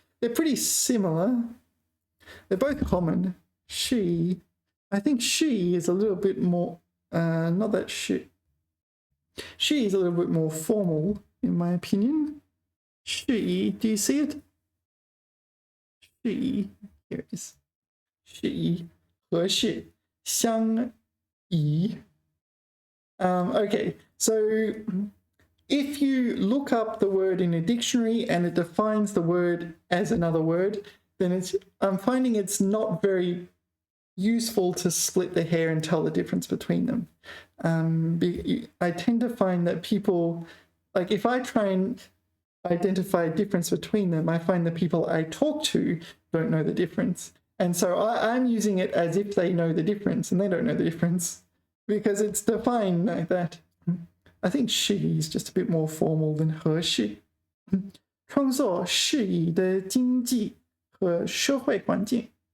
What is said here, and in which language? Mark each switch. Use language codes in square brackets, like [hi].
[en] They're pretty similar. They're both common. 适宜. I think 适宜 is a little bit more, not that 适. 适宜 is a little bit more formal, in my opinion. 适宜, do you see it? 适宜, here it is. [zh] 适宜, 合适, 相宜. [en] Okay, so if you look up the word in a dictionary and it defines the word as another word, then I'm finding it's not very useful to split the hair and tell the difference between them. I tend to find that people, like if I try and identify a difference between them, I find the people I talk to don't know the difference. And so I'm using it as if they know the difference, and they don't know the difference because it's defined like that. I think 适宜 is just a bit more formal than 合适。 [zh] 创造适宜的经济和社会环境。